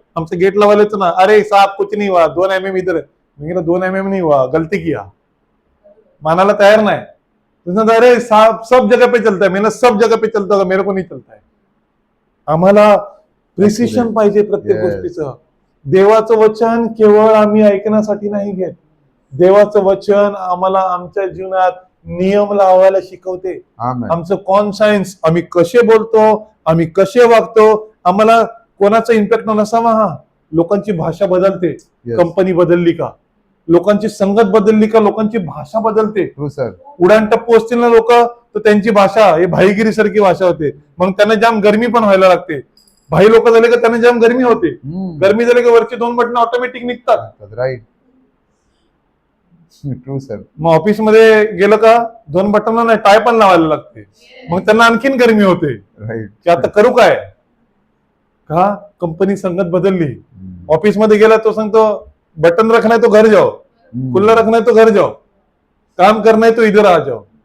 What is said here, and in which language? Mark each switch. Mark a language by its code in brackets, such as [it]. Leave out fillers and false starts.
[hi] आमचं गेट लावायचं ना, अरे साहब कुछ नहीं हुआ, 2 mm इधर है. मैं कह 2 mm नहीं हुआ, गलती किया, मानाला तयार नाही. तुझं अरे साहब सब जगह पे चलता है, मैंने सब जगह पे चलता होगा, मेरे को नहीं चलता है. [mr] आम्हाला प्रिसिशन पाहिजे प्रत्येक [en] Yes. [mr] गोष्टीचं. देवाचं वचन केवळ आम्ही ऐकण्यासाठी नाही घेत. देवाचं वचन आम्हाला आमच्या जीवनात नियम लावायला शिकवते. Amen. आमचं कॉन्सायन्स, आम्ही कसे बोलतो, आम्ही कसे वागतो, आम्हाला कोणाचा इम्पॅक्ट नसावा. हा, लोकांची भाषा बदलते. [en] Yes. [mr] कंपनी बदलली का, लोकांची संगत बदलली का, लोकांची भाषा बदलते. [en] True, sir. [mr] उडान टप्पू असतील ना लोक, तर त्यांची भाषा हे भाईगिरी सारखी भाषा होते. मग त्यांना जाम गरमी पण व्हायला लागते. भाई लोक झाले का त्यांना जाम गरमी होते. गरमी झाली का वरची 2 बटन ऑटोमॅटिक निघतात. [en] That's right. True, sir. [mr] मग ऑफिस मध्ये गेलं का 2 बटन नाही, टाय पण लावायला लागते. मग त्यांना आणखीन गरमी होते [en] Right. [mr] की आता करू काय. का कंपनी संगत बदलली. [hi] ऑफिस मध्ये गेला तो सांगतो बटन रखना है तो घर जाओ, कुल्ला रखना है तो घर जाओ, काम करना है तो इधर आ जाओ.